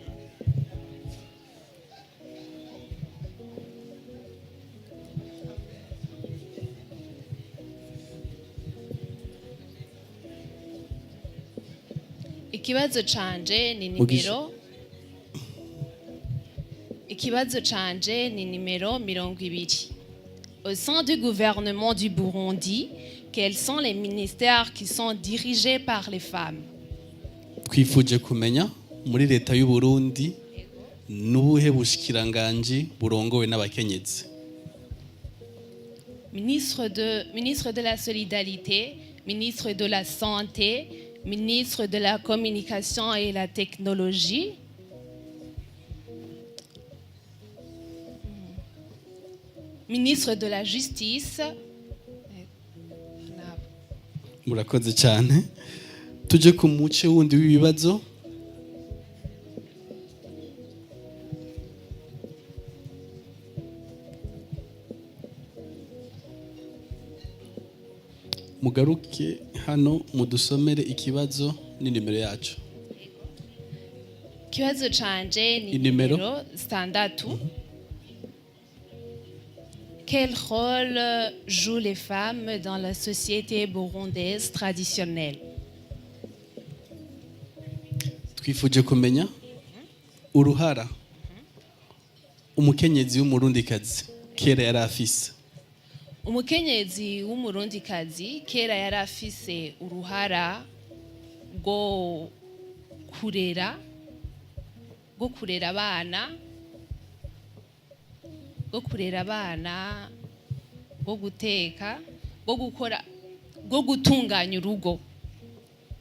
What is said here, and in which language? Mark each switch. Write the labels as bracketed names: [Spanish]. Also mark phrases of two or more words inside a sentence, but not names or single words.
[Rundi] Ikibazo canje ni nimero 20. [French] Au sein du gouvernement du Burundi, quels sont les ministères qui sont dirigés par les femmes? [Rundi] Twifuje kumenya muri leta y'u Burundi nubuhe bushikiranganji burongowe n'abakenyezi. [French] Ministre de la Solidarité, ministre de la Santé, ministre de la Communication et la Technologie, ministre de la Justice. [Rundi] Murakoze cyane. Tuje ku muce wundi w'ibibazo. Mugaruke hano mudusomere ikibazo n'inimero yacu. Ikibazo canje ni nimero 6. [French] Quel rôle jouent les femmes dans la société burundaise traditionnelle? [Rundi] Twifuje kumenya uruhara umukenyezi w'umurundikazi kera yari afise. Umukenyezi w'umurundikazi kera yari afise uruhara rwo kurera abana, bwo guteka, bwo gutunganya urugo.